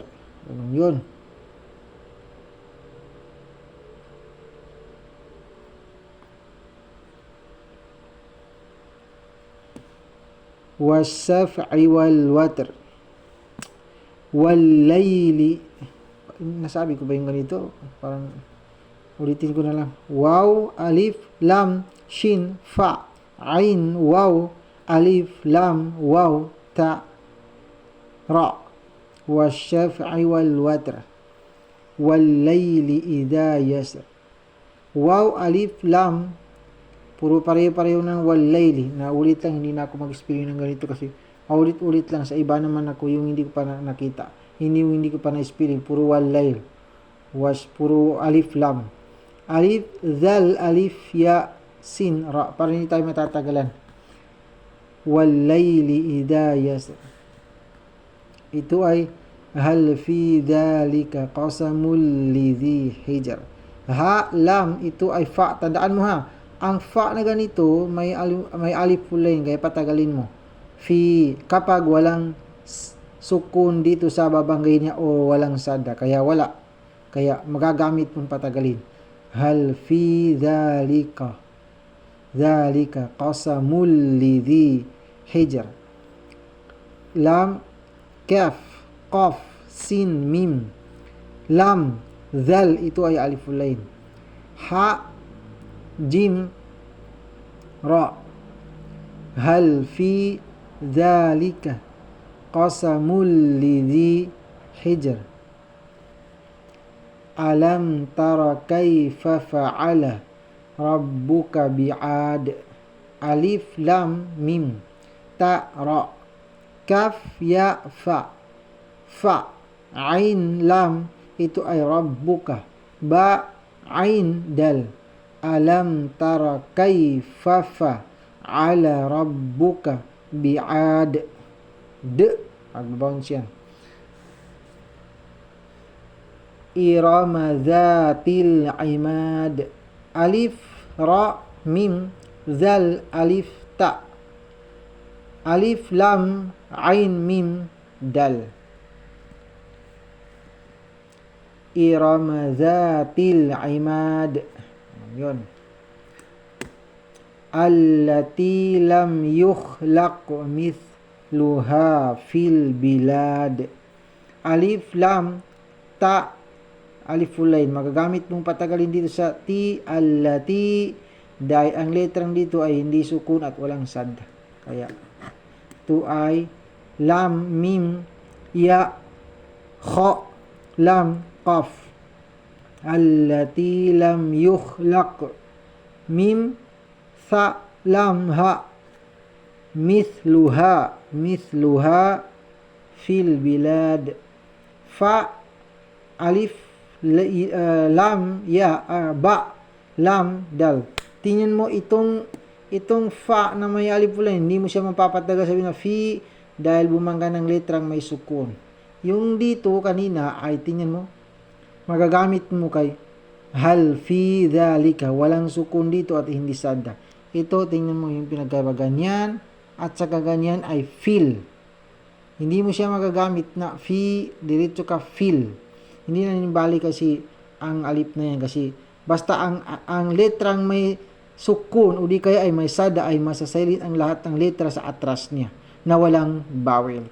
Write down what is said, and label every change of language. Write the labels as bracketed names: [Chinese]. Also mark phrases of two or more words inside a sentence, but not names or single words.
[Arabic] Yun. والشفع والوتر. والليل. [Filipino] Nasabi ko ba yung ganito? Parang ulitin ko na lang. [Arabic] واو، ألف، لام، شين، فاء، عين، واو، ألف، لام، واو، تاء، راء. والشفع والوتر. والليل إذا يسر. واو، ألف، لام, [Filipino] puro pareho-pareho ng [Arabic] والليل. [Filipino] Naulit lang, hindi na ako mag-explain ng ganito kasi ulit-ulit lang. Sa iba naman ako yung hindi ko pa nakita. Hindi ko pa na-explain. Puro [Arabic] والليل. [Filipino] Puro [Arabic] ألف، لام. ألف، ذال، ألف، ياء, سين، راء. [Filipino] Para hindi tayo matatagalan. [Arabic] والليل إذا يسر. [Filipino] Ito ay [Arabic] هل في ذلك قسم لذي حجر. هاء، لام, [Filipino] ito ay fa. Tandaan mo ha, ang fa na ganito may [Arabic] ألف لينة, [Filipino] kaya patagalin mo. Fi, kapag walang sukun dito sa babanggay niya o walang sada, kaya wala. Kaya magagamit mong patagalin. [Arabic] هل في ذلك. ذلك قسم لذي حجر. لام، كاف، قاف، سين، ميم. Lam, dhal, [Filipino] ito ay [Arabic] ألف لينة. هاء، جيم، راء. هل في ذلك قسم لذي حجر. ألم تر كيف فعل ربك بعاد. ألف، لام، ميم، تاء، راء. كاف، ياء، فاء. فاء، عين، لام, [Filipino] ito ay rabbuka. [Arabic] باء، عين، دال. ألم تر كيف فعل ربك بعاد. [Filipino] Mag-bounce yan. [Arabic] إرم ذات العماد. ألف، راء، ميم، ذال، ألف، تاء. ألف، لام، عين، ميم، دال. إرم ذات العماد. [Filipino] Yun. [Arabic] التي لم يخلق مثلها في البلاد. ألف، لام، تاء، ألف لينة. [Filipino] Magagamit mong patagalin dito sa ti, allati, dahil ang letrang dito ay hindi sukun at walang sad. Kaya ito ay [Arabic] لام، ميم، ياء، خاء، لام، قاف. التي لم يخلق. ميم، ثاء، لام، هاء. مثلها في البلاد. فاء، ألف، لام، ياء، باء، لام, دال. [Filipino] Tingnan mo itong fa na may [Arabic] ألف لينة, [Filipino] hindi mo siya mapapatagal sabi na fi dahil bumangga ng letrang may sukun. Yung dito kanina ay tingnan mo, magagamit mo kay [Arabic] هل في ذلك, [Filipino] walang sukun dito at hindi sada. Ito, tingnan mo yung pinagkaiba, ganyan at saka ganyan ay fil. Hindi mo siya magagamit na fi, diretso ka fil. Hindi na nibali kasi ang alif na yan kasi basta ang letrang may sukun o di kaya ay may sada ay masasilid ang lahat ng letra sa atras niya na walang vowel.